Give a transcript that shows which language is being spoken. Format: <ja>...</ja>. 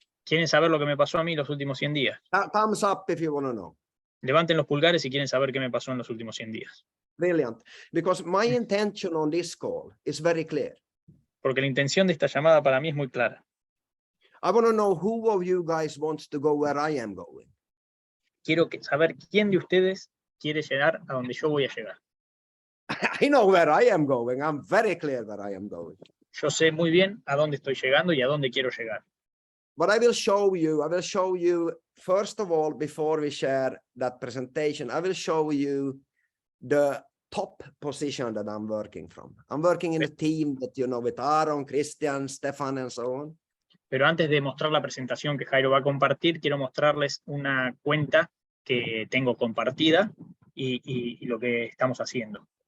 <es>¿Quieren saber lo que me pasó a mí los últimos 100 días?</es> <en>Thumbs up if you want to know.</en> <es>Levanten los pulgares si quieren saber qué me pasó en los últimos 100 días.</es> <en>Brilliant. Because my intention on this call is very clear.</en> <es>Porque la intención de esta llamada para mí es muy clara.</es> <en>I want to know who of you guys wants to go where I am going.</en> <es>Quiero saber quién de ustedes quiere llegar a donde yo voy a llegar.</es> <en>I know where I am going. I'm very clear where I am going.</en> <es>Yo sé muy bien a dónde estoy llegando y a dónde quiero llegar.</es> <en>But I will show you, first of all, before we share that presentation, I will show you the top position that I'm working from. I'm working in a team that, you know, with Aaron, Christian, Staffan, and so on.</en> <es>Pero antes de mostrar la presentación que Jairo va a compartir, quiero mostrarles una cuenta que tengo compartida y lo que estamos haciendo.</es>